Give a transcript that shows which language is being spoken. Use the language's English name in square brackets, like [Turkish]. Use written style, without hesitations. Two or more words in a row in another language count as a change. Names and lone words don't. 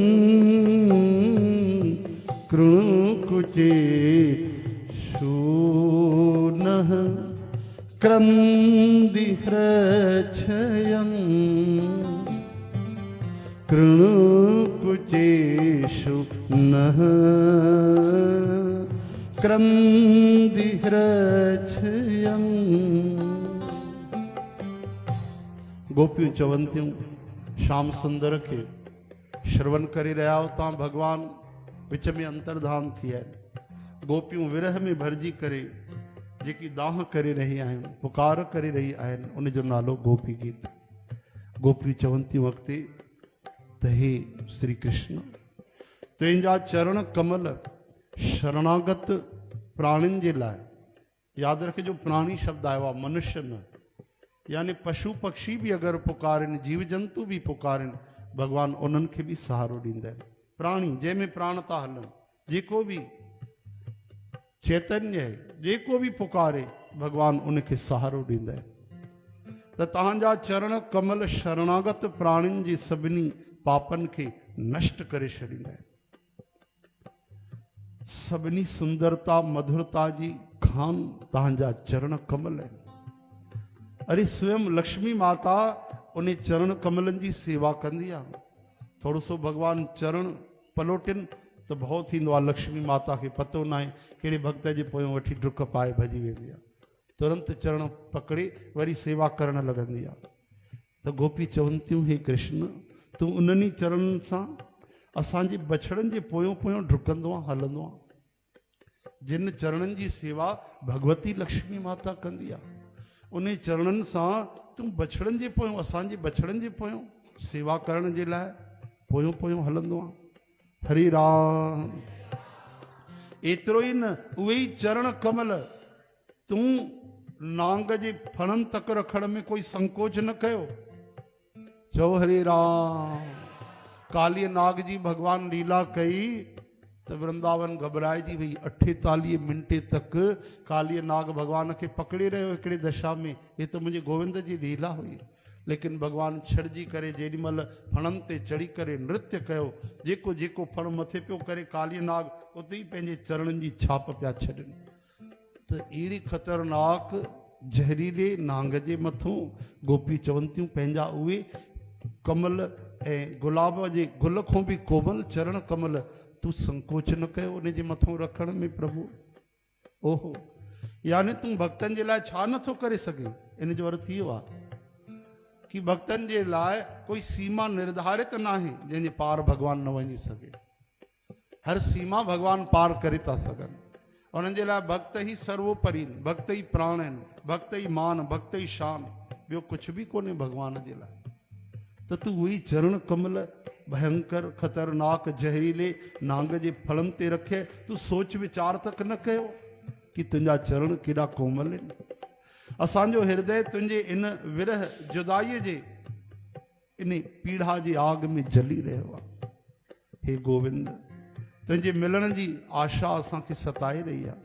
[Sanskrit] कृणुकुचे शूनः क्रन्दिह्रच्छयम् कृणुकुचेषु नः क्रन्दिह्रच्छयम्। [Sindhi] गोपियों चवंतियों श्याम सुंदर के श्रवण करी रहा हो ता भगवान विच में अंतर्धान थी है। गोपियों विरह में भरजी करे जेकी दाह करे रही आहिनि, पुकार करे रही आहिनि, उन जो नालो गोपी गीत। गोपियूं चवंतियूं अॻिते त हे श्री कृष्ण, तुंहिंजा चरण कमल शरणागत प्राणियुनि जे लाइ, यादि रखिजो प्राणी शब्द आयो आहे, मनुष्य न, यानी पशु पक्षी भी अगर पुकारनि, जीव जंतु भी पुकारनि, भगवान उन्हनि खे भी सहारो ॾींदा आहिनि। प्राणी जंहिंमें प्राण था हलनि, जेको भी चैतन्य है, जेको भी पुकारे भगवान उनखे सहारो ॾींदा आहिनि। त तव्हांजा चरण कमल शरणागत प्राणियुनि जी सभिनी पापनि खे नष्ट करे छॾींदा आहिनि। सभिनी सुंदरता मधुरता जी खान तव्हांजा चरण कमल आहिनि। अरे स्वयं लक्ष्मी माता उन चरण कमलनि जी सेवा कंदी आहे। थोरो सो भगवान चरण पलोटिन तो भउ थींदो आहे। लक्ष्मी माता खे पतो न आहे कहिड़े भक्त जे पोयों वठी डुक पाए भॼी वेंदी आहे, तुरंत चरण पकड़े वरी सेवा करण लॻंदी आहे। त गोपी चवंतियूं हे कृष्ण, तूं उन्हनि चरणनि सां असांजे बछड़नि जे पोयों पोयों डुकंदो आहे, हलंदो आहे। जिन चरणनि जी सेवा भगवती लक्ष्मी माता कंदी आहे, उन चरणनि सां तूं बछड़नि जे पोयों, असांजे बछड़नि जे पोयों सेवा करण जे लाइ पोयों पोयों हलंदो आहे। हरे राम। एतिरो ई न, उहे ई चरण कमल तूं नांग जे फणनि तक रखण में कोई संकोच न कयो। चओ हरे राम। कालीय नाग जी भगवान लीला कई तो वृंदावन घबराइजी वई। 48 मिंटे तक कालीय नाग भगवान खे पकड़े रहियो हिकिड़े दशा में। ये तो मुंहिंजे गोविंद जी लीला हुई। लेकिन भगवान छड़जी करे जेॾीमहिल फणनि ते चढ़ी करे नृत्य कयो, जेको जेको फण मथे पियो करे कालीय नाग उते ई पंहिंजे चरणनि जी छाप पिया छॾनि। त अहिड़ी ख़तरनाक ज़हरीले नांग जे मथां गोपी चवंतियूं पंहिंजा उहे कमल ऐं गुलाब जे गुल खां बि कोमल चरण कमल तूं संकोच न कयो उन जे मथां रखण में प्रभु। ओहो, यानी तूं भक्तनि जे लाइ छा नथो करे सघे? इन जो अर्थ इहो आहे कि भक्तनि जे लाइ कोई सीमा निर्धारित न आहे जंहिंजे पार भगवान न वञी सघे। हर सीमा भगवान पार करे था सघनि। उन्हनि जे लाइ भक्त ई सर्वोपरि, भक्त ई प्राण आहिनि, भक्त ई मान, भक्त ई शान, ॿियो कुझु बि कोन्हे भगवान जे लाइ। त तूं उहे चरण कमल भयंकर खतरनाक ज़हरीले नांग जे फलनि ते रखे, तूं सोच वीचार तक न कयो कि तुंहिंजा चरण केॾा कोमल आहिनि। असांजो हृदय तुंहिंजे इन विरह जुदाईअ जे इन पीड़ा जी आग में जली रहियो आहे। हे गोविंद, तुंहिंजे मिलण जी आशा असांखे सताए रही आहे।